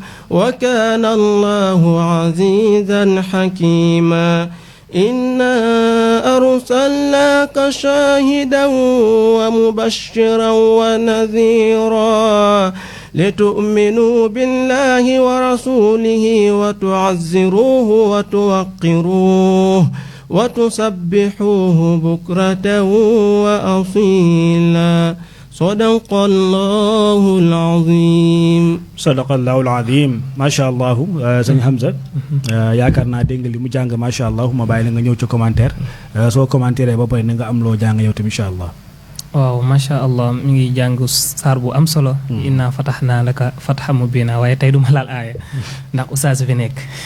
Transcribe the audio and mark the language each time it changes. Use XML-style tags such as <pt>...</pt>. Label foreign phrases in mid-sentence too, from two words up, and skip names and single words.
<ar>وكان الله عزيزا حكيما إنا أرسلناك شاهدا ومبشرا ونذيرا لتؤمنوا بالله ورسوله وتعزروه وتوقروه وتسبحوه بكرة وأصيلا صدق الله العظيم صدق الله العظيم ما شاء الله</ar> <wo>sëñ Hamza yaakaar naa dégg nga li mu jàng</wo> <ar>ما شاء الله</ar> <wo>ma bàyyi la nga ñëw ci commentaire soo commentaire ba pare na nga am loo jàng yow tamit</wo> <ar>إن شاء الله.</ar> <wo>waaw</wo> <ar>ما شاء الله</ar> <wo>mi ngi jàng saar bu am solo.</wo> <ar>إنا فتحنا لك فتحا مبينا</ar> <wo>waaye tey du ma laal aaya ndax oustaz fi nekk.</wo>